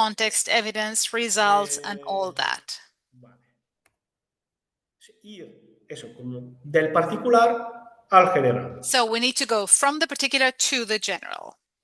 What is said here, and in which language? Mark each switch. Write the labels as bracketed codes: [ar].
[en] context, evidence, results, and all that. [es] Vale. Ir, eso, como del particular al general. [en] So we need to go from the particular to the general.